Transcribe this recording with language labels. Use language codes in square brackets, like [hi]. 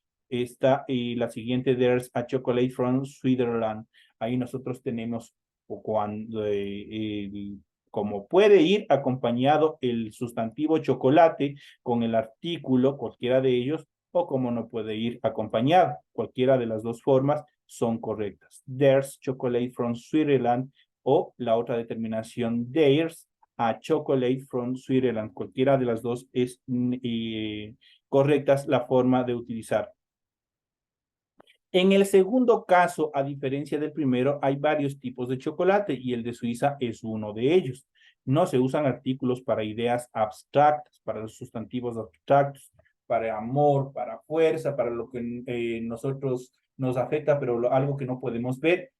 [es] Esta y la siguiente, [en] there's a chocolate from Switzerland. [es] Ahí nosotros tenemos cuando, como puede ir acompañado el sustantivo chocolate con el artículo, cualquiera de ellos, o como no puede ir acompañado. Cualquiera de las dos formas son correctas. [en] There's chocolate from Switzerland, [es] o la otra determinación, [en] there's a chocolate from Switzerland. [es] Cualquiera de las dos es correctas la forma de utilizar. En el segundo caso, a diferencia del primero, hay varios tipos de chocolate y el de Suiza es uno de ellos. No se usan artículos para ideas abstractas, para los sustantivos abstractos, para amor, para fuerza, para lo que nosotros nos afecta, pero algo que no podemos ver.